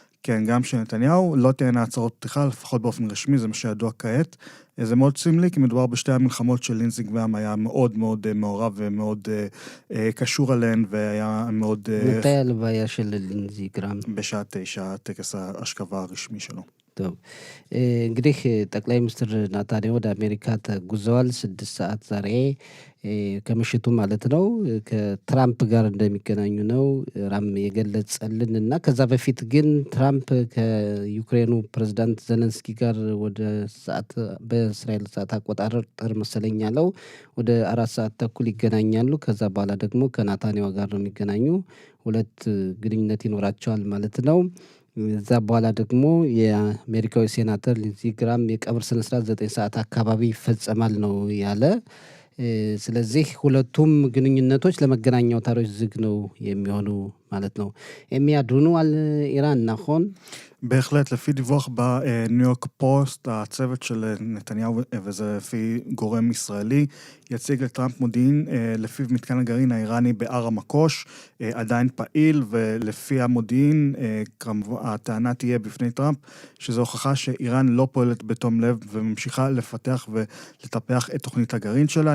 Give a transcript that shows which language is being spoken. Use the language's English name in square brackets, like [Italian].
[Hebrew] כן, גם של נתניהו, לא תהיינה הצהרות פתיחה, לפחות באופן רשמי, זה מה שידוע כעת. זה מאוד סמלי, כי מדובר בשתי המלחמות של לינזי גרהם, היה מאוד מאוד מעורב ומאוד קשור עליהן, והיה מאוד... מתי הלוויה של לינזי גרהם? בשעה 9, טקס ההשכבה הרשמי שלו. טוב, [Amharic] እንግዲህ ጠቅላይ ሚኒስትር ናታንያሁ ወደ አሜሪካ ተጉዘዋል። 6 ሰዓት ዛሬ ከምሽቱ ማለት ነው ከትራምፕ ጋር እንደሚገናኙ ነው ራም የገለጸልን እና ከዛ በፊት ግን ትራምፕ ከዩክሬኑ ፕሬዝዳንት ዘለንስኪ ጋር ወደ ሰዓት በእስራኤል ሰዓት አቆጣጠር መሰለኝ ያለው ወደ 4 ሰዓት ተኩል ይገናኛሉ። ከዛ በኋላ ደግሞ ከናታንያሁ ጋር ነው የሚገናኙ። ሁለት ግንኙነት ይኖራቸዋል ማለት ነው። እዛ በኋላ ደግሞ የአሜሪካዊ ሴናተር ሊንዚ ግርሃም የቀብር ስነስርዓት 9 ሰዓት አካባቢ ይፈጸማል ነው ያለ። ስለዚህ ሁለቱም ግንኙነቶች ለመገናኛ አውታሮች ዝግ ነው የሚሆኑ ማለት ነው። የሚያድኑ [Hebrew] על איראן, נכון? בהחלט, לפי דיווח בניו יורק פוסט, הצוות של נתניהו, וזה לפי גורם ישראלי, יציג לטראמפ מודיעין לפיו מתקן הגרעין האיראני בער המקוש, עדיין פעיל, ולפי המודיעין, הטענה תהיה בפני טראמפ, שזו הוכחה שאיראן לא פועלת בתום לב, וממשיכה לפתח ולטפח את תוכנית הגרעין שלה.